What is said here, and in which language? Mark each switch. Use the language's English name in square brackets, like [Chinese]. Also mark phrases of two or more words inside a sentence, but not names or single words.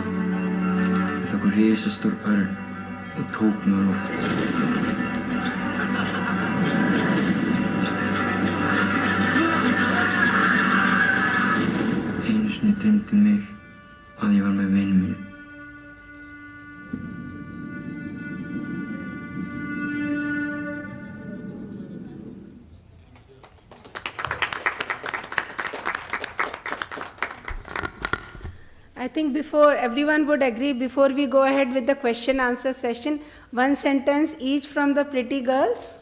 [Icelandic] En það kom risastór örn og tók mig á loft. Einu sinni dreymdi mig að ég var með vini mínu. [English] I think before everyone would agree, before we go ahead with the question answer session, one sentence each from the pretty girls.